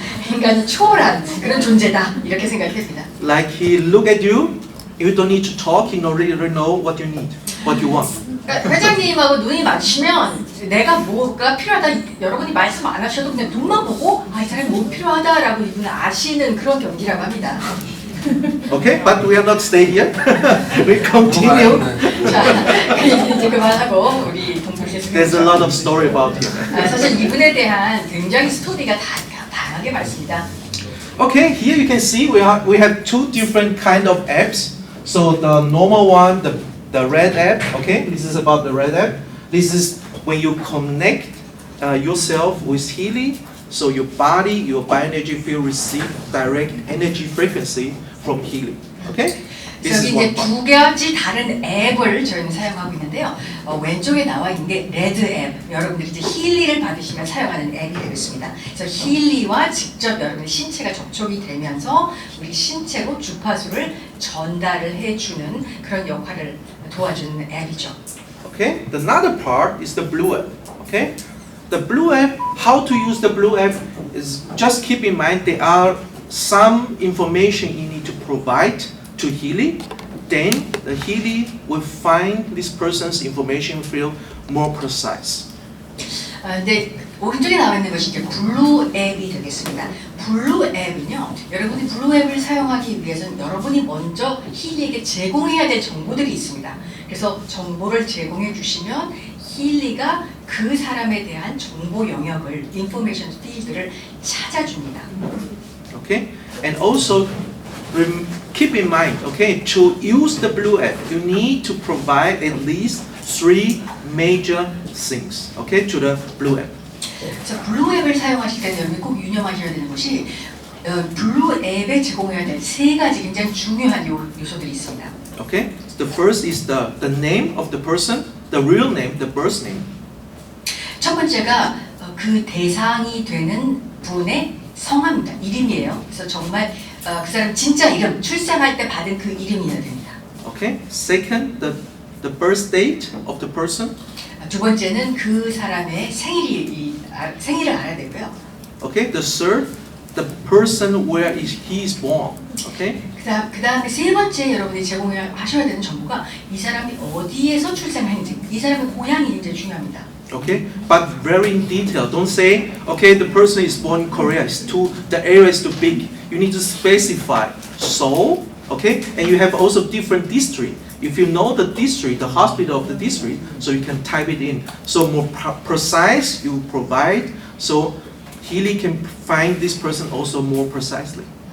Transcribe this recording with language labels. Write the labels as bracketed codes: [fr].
[ko] 인간을 초월한 그런 존재다 이렇게 생각됩니다. [en] Like he look at you, you don't need to talk, he already know what you need, what you want. [ko] 그러니까 회장님하고 눈이 마주치면 내가 뭐가 필요하다 여러분이 말씀 안 하셔도 그냥 눈만 보고 이 사람이 뭐 필요하다라고 이분은 아시는 그런 경기라고 합니다. [en] Okay, but we are not stay here. We continue. [ko] 자, 이제 그만하고 우리 동물 계속. [en] There's a lot of story about him. [ko] 사실 이분에 대한 굉장히 스토리가 다양하게 많습니다. [en] Okay, here you can see we have two different kind of apps. So the normal one, the red app. Okay, this is about the red app. This is when you connect yourself with Healy. So your body, your bioenergy field receive direct energy frequency from Healy. Okay? This [ko] 여기 이제 [en] one part. [ko] 두 가지 다른 앱을 저희는 사용하고 있는데요. 왼쪽에 나와 있는 게 레드 앱. 여러분들이 이제 힐리를 받으시면 사용하는 앱이 되겠습니다. 그래서 힐리와 직접 여러분의 신체가 접촉이 되면서 우리 신체로 주파수를 전달을 해주는 그런 역할을 도와주는 앱이죠. [en] Okay? The another part is the blue app. Okay? The blue app, how to use the blue app is just keep in mind there are some information you need to provide to Healy. Then the Healy will find this person's information field more precise. [ko] 근데 오른쪽에 나와 있는 것이 이제 블루 앱이 되겠습니다. 블루 앱은요, 여러분이 블루 앱을 사용하기 위해서는 여러분이 먼저 힐리에게 제공해야 될 정보들이 있습니다. 그래서 정보를 제공해 주시면 힐리가 그 사람에 대한 정보 영역을, 인포메이션 필드를 찾아줍니다. [en] Okay? And also keep in mind, okay, to use the blue app, you need to provide at least 3 major things, okay, to the blue app. [ko] 자, 블루 앱을 사용하실 때는 여러분이 꼭 유념하셔야 되는 것이 블루 앱에 제공해야 될 3가지 굉장히 중요한 요소들이 있습니다. [en] Okay? The first is the name of the person, the real name, the birth name. [ko] 첫 번째가 그 대상이 되는 분의 성함입니다. 이름이에요. 그래서 정말 그 사람 진짜 이름, 출생할 때 받은 그 이름이어야 됩니다. [en] Okay? Second, the birth date of the person. [ko] 두 번째는 그 사람의 생일을 알아야 되고요. [en] Okay? The third, the person where he is born. Okay? [ko] 그 다음에 세 번째 여러분이 제공하셔야 되는 정보가 이 사람이 어디에서 출생했는지, 이 사람의 고향이 굉장히 중요합니다. [en] Okay, but very in detail. Don't say, okay, the person is born in Korea. The area is too big. You need to specify Seoul, okay, and you have also different district. If you know the district, the hospital of the district, so you can type it in. So more precise you provide, so Healy can find this person also more precisely.